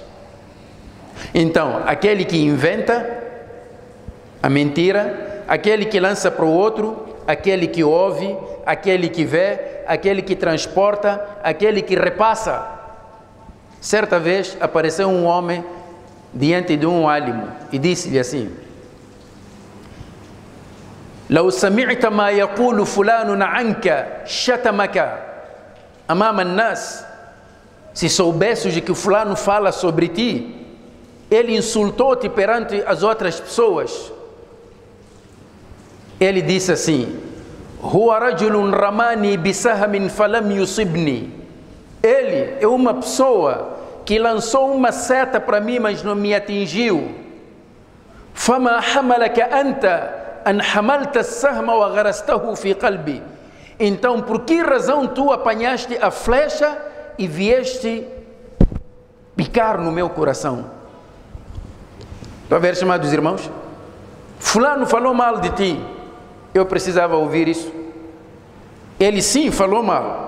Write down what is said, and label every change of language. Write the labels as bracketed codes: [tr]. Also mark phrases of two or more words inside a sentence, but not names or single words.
[pt] Então, aquele que inventa a mentira, aquele que lança para o outro, aquele que ouve, aquele que vê, aquele que transporta, aquele que repassa. Certa vez apareceu um homem diante de um álimo e disse-lhe assim: [ar] "لو سمعت ما يقول فلان عنك شتمك أمام الناس." [pt] Se soubesses de que fulano fala sobre ti, ele insultou-te perante as outras pessoas. Ele disse assim: [ar] "هو رجل رماني بسهم فلم يصبني." [pt] Ele é uma pessoa que lançou uma seta para mim, mas não me atingiu. [ar] فما حملك أنت أن حملت السهم وغرسته في قلبي. [pt] Então, por que razão tu apanhaste a flecha e vieste picar no meu coração? Estão a ver, chamados irmãos? Fulano falou mal de ti. Eu precisava ouvir isso. Ele sim falou mal.